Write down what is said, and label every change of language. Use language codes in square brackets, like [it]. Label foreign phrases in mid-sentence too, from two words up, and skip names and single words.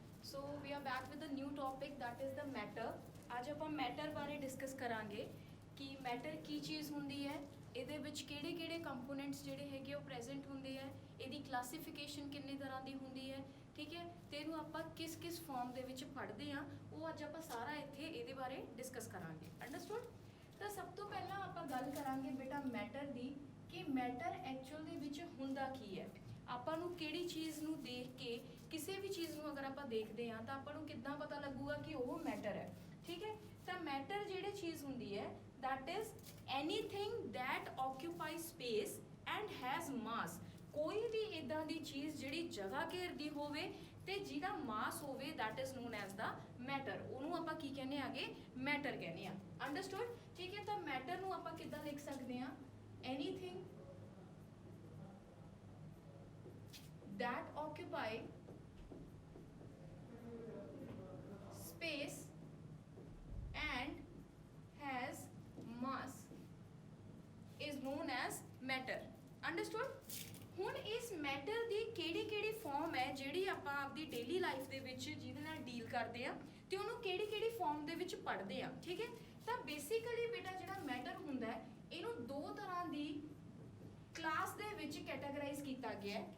[en] So we are back with a new topic that is the matter. [pa] ਅੱਜ ਆਪਾਂ ਮੈਟਰ ਬਾਰੇ ਡਿਸਕਸ ਕਰਾਂਗੇ ਕਿ ਮੈਟਰ ਕੀ ਚੀਜ਼ ਹੁੰਦੀ ਹੈ, ਇਹਦੇ ਵਿੱਚ ਕਿਹੜੇ ਕਿਹੜੇ ਕੰਪੋਨੈਂਟਸ ਜਿਹੜੇ ਹੈਗੇ ਉਹ ਪ੍ਰੈਜ਼ੈਂਟ ਹੁੰਦੇ ਹੈ, ਇਹਦੀ ਕਲਾਸੀਫਿਕੇਸ਼ਨ ਕਿੰਨੇ ਤਰ੍ਹਾਂ ਦੀ ਹੁੰਦੀ ਹੈ, ਠੀਕ ਹੈ, ਤੇ ਇਹਨੂੰ ਆਪਾਂ ਕਿਸ ਕਿਸ ਫਾਰਮ ਦੇ ਵਿੱਚ ਪੜ੍ਹਦੇ ਹਾਂ ਉਹ ਅੱਜ ਆਪਾਂ ਸਾਰਾ ਇੱਥੇ ਇਹਦੇ ਬਾਰੇ ਡਿਸਕਸ ਕਰਾਂਗੇ। ਅੰਡਰਸਟੂਡ। ਤਾਂ ਸਭ ਤੋਂ ਪਹਿਲਾਂ ਆਪਾਂ ਗੱਲ ਕਰਾਂਗੇ ਬੇਟਾ ਮੈਟਰ ਦੀ ਕਿ [en] matter actual [pa] ਦੇ ਵਿੱਚ ਹੁੰਦਾ ਕੀ ਹੈ। ਆਪਾਂ ਨੂੰ ਕਿਹੜੀ ਚੀਜ਼ ਨੂੰ ਦੇਖ ਕੇ ਕਿਸੇ ਵੀ ਚੀਜ਼ ਨੂੰ ਅਗਰ ਆਪਾਂ ਦੇਖਦੇ ਹਾਂ ਤਾਂ ਆਪਾਂ ਨੂੰ ਕਿੱਦਾਂ ਪਤਾ ਲੱਗੂਗਾ ਕਿ ਉਹ ਮੈਟਰ ਹੈ, ਠੀਕ ਹੈ। ਤਾਂ ਮੈਟਰ ਜਿਹੜੀ ਚੀਜ਼ ਹੁੰਦੀ ਹੈ [en] that is anything that occupies space and has mass। [pa] ਕੋਈ ਵੀ ਇਦਾਂ ਦੀ ਚੀਜ਼ ਜਿਹੜੀ ਜਗ੍ਹਾ ਘੇਰਦੀ ਹੋਵੇ ਤੇ ਜਿਹਦਾ ਮਾਸ ਹੋਵੇ [en] that is known as the matter। [pa] ਉਹਨੂੰ ਆਪਾਂ ਕੀ ਕਹਿੰਦੇ ਆਗੇ, ਮੈਟਰ ਕਹਿੰਦੇ ਆ। ਅੰਡਰਸਟੂਡ, ਠੀਕ ਹੈ। ਤਾਂ ਮੈਟਰ ਨੂੰ ਆਪਾਂ ਕਿੱਦਾਂ ਲਿਖ ਸਕਦੇ ਹਾਂ, [en] anything that occupy space and has mass is known as matter। understood। [pa] ਹੁਣ ਇਸ ਮੈਟਰ ਦੀ ਕਿਹੜੀ ਕਿਹੜੀ ਫਾਰਮ ਹੈ ਜਿਹੜੀ ਆਪਾਂ ਆਪਦੀ [en] daily life [pa] ਦੇ ਵਿੱਚ ਜਿਹਦੇ ਨਾਲ ਡੀਲ ਕਰਦੇ ਆ ਤੇ ਉਹਨੂੰ ਕਿਹੜੀ ਕਿਹੜੀ ਫਾਰਮ ਦੇ ਵਿੱਚ ਪੜ੍ਹਦੇ ਆ, ਠੀਕ ਹੈ। ਤਾਂ ਬੇਸਿਕਲੀ ਬੇਟਾ ਜਿਹੜਾ ਮੈਟਰ ਹੁੰਦਾ ਹੈ ਇਹਨੂੰ ਦੋ ਤਰ੍ਹਾਂ ਦੀ ਕਲਾਸ ਦੇ ਵਿੱਚ ਕੈਟਾਗਰਾਈਜ਼ ਕੀਤਾ ਗਿਆ ਹੈ।